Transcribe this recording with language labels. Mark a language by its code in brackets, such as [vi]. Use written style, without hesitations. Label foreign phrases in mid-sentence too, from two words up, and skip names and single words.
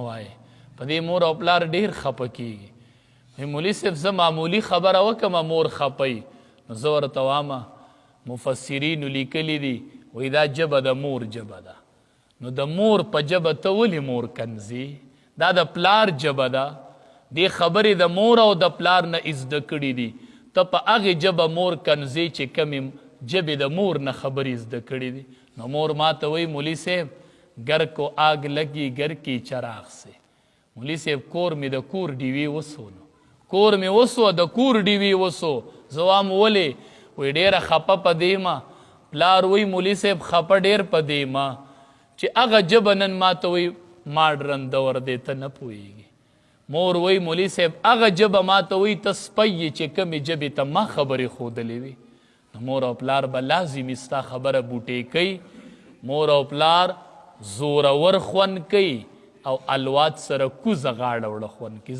[ps] وایئ په دې مور او پلار ډېر خفه کېږي مولي صاحب زه معمولي خبره وکړمه مور خفئ نو زه ورته وامه مفسرینو لیکلي دي وایي دا ژبه د مور ژبه ده نو د مور په ژبه ته ولې مور کنځي دا د پلار ژبه ده دې خبرې د مور او د پلار نه زده کړي دي ته په هغې ژبه مور کنځې چې کمې ژبې د مور نه خبرې زده کړي دي نو مور ما ته وایي مولي صاحب [ur] گر کو آگ لگی گر کی چراغ سے [ps] مولي صاحب کور مې د کور ډیوې وسو نو کور مې وسو د کور ډیوې وسو زه وام ولې وایي ډېره خفه په دې ما پلار وایي مولي صاحب خفه ډېر په دې ما چې هغه ژبه نن ما ته وایي ماډرن دور دی ته نه پوهېږي مور وایي مولي صاحب هغه ژبه ما ته وایي ته سپی یې چې کمې ژبې ته ما خبرې ښودلې وي نو مور او پلار به لازمي ستا خبره بوټې کوي مور او پلار زورور خوند کوي او الواد سره کوزه غاړه وړه خوند کوي.